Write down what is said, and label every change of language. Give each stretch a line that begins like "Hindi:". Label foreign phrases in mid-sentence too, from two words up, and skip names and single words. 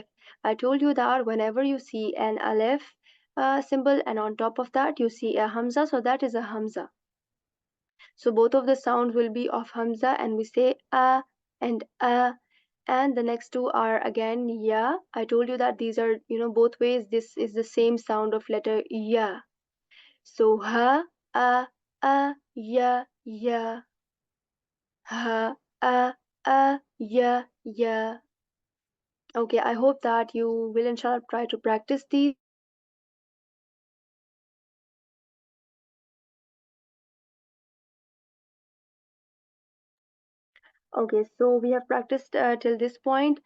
English: I told you that whenever you see an aleph symbol and on top of that you see a hamza, so that is a hamza. So both of the sounds will be of hamza, and we say a and a. And the next two are again ya. I told you that these are, both ways this is the same sound of letter ya. So ha, ya, ya, ha, ya, ya. Okay, I hope that you will inshallah try to practice these. Okay, so we have practiced till this point.